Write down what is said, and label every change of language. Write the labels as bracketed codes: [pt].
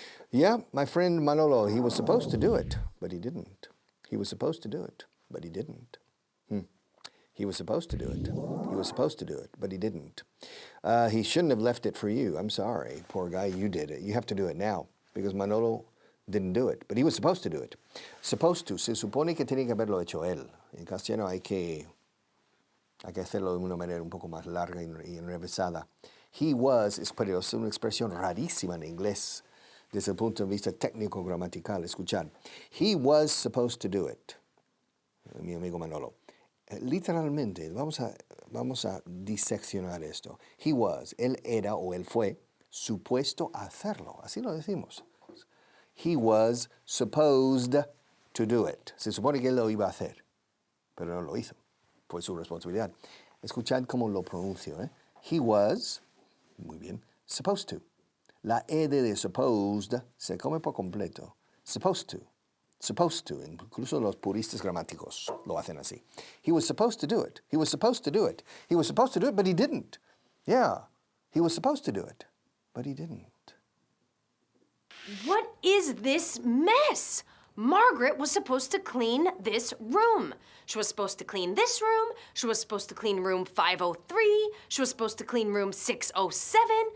[en] Yeah, my friend Manolo, he was supposed to do it, but he didn't. He was supposed to do it, but he didn't. He was supposed to do it. He was supposed to do it, but he didn't. He shouldn't have left it for you. I'm sorry, poor guy, you did it. You have to do it now, because Manolo didn't do it, but he was supposed to do it. [es] Supposed to, se supone que tiene que haberlo hecho él. En castellano hay que hacerlo de una manera un poco más larga y enrevesada. He was, es una expresión rarísima en inglés desde el punto de vista técnico-gramatical. Escuchad. [en] He was supposed to do it. [es] Mi amigo Manolo. Literalmente, vamos a diseccionar esto. He was, él era o él fue supuesto a hacerlo. Así lo decimos. [en] He was supposed to do it. [es] Se supone que él lo iba a hacer, pero no lo hizo. Fue su responsabilidad. Escuchad cómo lo pronuncio. He was, muy bien, supposed to. La ed de supposed se come por completo. Supposed to. Supposed to. Incluso los puristas gramáticos lo hacen así. [en] He was supposed to do it. He was supposed to do it. He was supposed to do it, but he didn't. Yeah, he was supposed to do it, but he didn't. What is this mess? Margaret was supposed to clean this room. She was supposed to clean this room. She was supposed to clean room 503. She was supposed to clean room 607.